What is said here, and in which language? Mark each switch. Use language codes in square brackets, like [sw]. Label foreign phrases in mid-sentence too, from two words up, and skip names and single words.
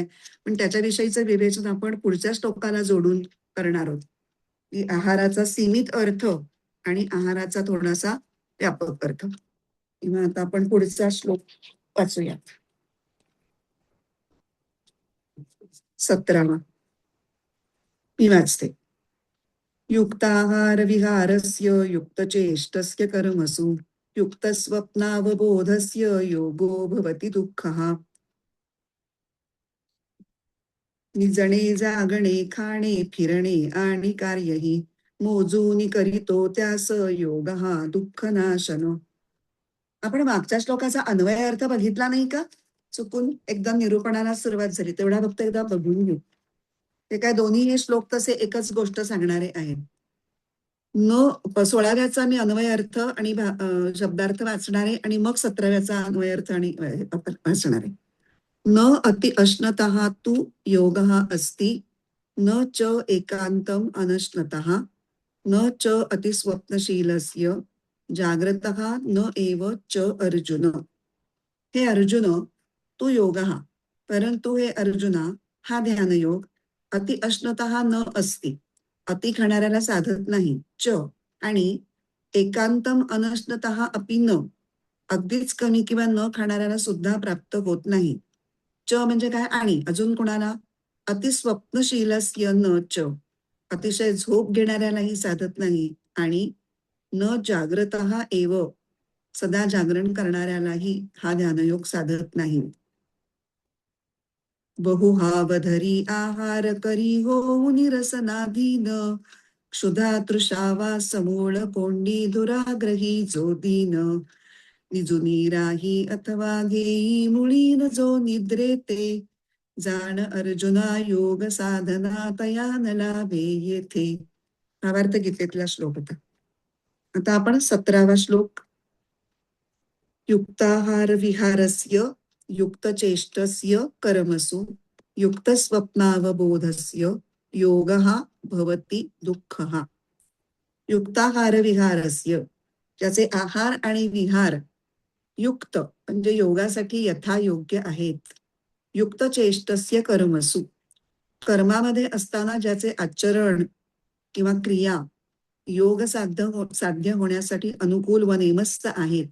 [mr] पण त्याच्याविषयीचं विवेचन आपण पुढच्या श्लोकाला जोडून करणार आहोत, की आहाराचा सीमित अर्थ आणि आहाराचा थोडासा व्यापक अर्थ. किंवा आता आपण पुढचा श्लोक वाचूया. 17वा मी वाचते. [sa] युक्ताहार विहारस्य युक्तचेष्टस्य कर्मसु युक्तस्वप्नावबोधस्य योगो भवति दुःखः. [mr] निजणे जागणे खाणे फिरणे आणि कार्यही मोजून करीतो त्यास योग हा दुःख नाशन. आपण मागच्या श्लोकाचा अन्वय अर्थ बघितला नाही का? चुकून एकदा निरूपणाला सुरुवात झाली, तेवढा फक्त एकदा बघून घेऊ. ते काय दोन्ही हे श्लोक तसे एकच गोष्ट सांगणारे आहेत. 16व्याचा मी अन्वय अर्थ आणि शब्दार्थ वाचणारे आणि मग 17व्याचा अन्वय अर्थ आणि वाचणारे. [sa] न अति अश्नतः तु योगः अस्ति, न च एकांतम अनश्नतः, न च अति स्वप्नशीलस्य जाग्रतः न एव च अर्जुन. [mr] हे अर्जुन, तू योगः, परंतु हे अर्जुना हा ध्यानयोग [sa] अति अश्नतः न अस्ति, [mr] अति खाणाऱ्याला साधत नाही, च आणि [sa] एकांतम अनश्नतः अपि न, [mr] अगदीच कमी किंवा न खाणाऱ्याला सुद्धा प्राप्त होत नाही. च म्हणजे काय? आणि अजून कोणाला? [sa] अतिस्वप्नशीलस्य न च, [mr] अतिशय झोप घेणाऱ्यालाही साधत नाही. आणि [sa] न जाग्रतः एव, [mr] सदा जागरण करणाऱ्यालाही हा ध्यानयोग साधत नाही. बहुहावधरी आहार करी हो निरसनाधीन, क्षुधा तृषा वा समूळ कोंडी दुराग्रही जो दीन, निजुनी राही अथवा घेई मुळी न जो निद्रेते, जाण अर्जुना योग साधना तया न लाभे येथे. भावार्थ गीतेतला श्लोक होता. आता आपण 17वा श्लोक. [sa] युक्ताहार विहारस्य युक्तचेष्टस्य कर्मसु युक्तस्वप्नावबोधस्य योगः भवति दुःखः. युक्ताहार विहारस्य, [mr] ज्याचे आहार आणि विहार युक्त म्हणजे योगासाठी यथायोग्य आहेत. [sa] युक्तचेष्टस्य कर्मसु, [mr] कर्मामध्ये असताना ज्याचे आचरण किंवा क्रिया योग साध्य होण्यासाठी अनुकूल व नेमस्त आहेत.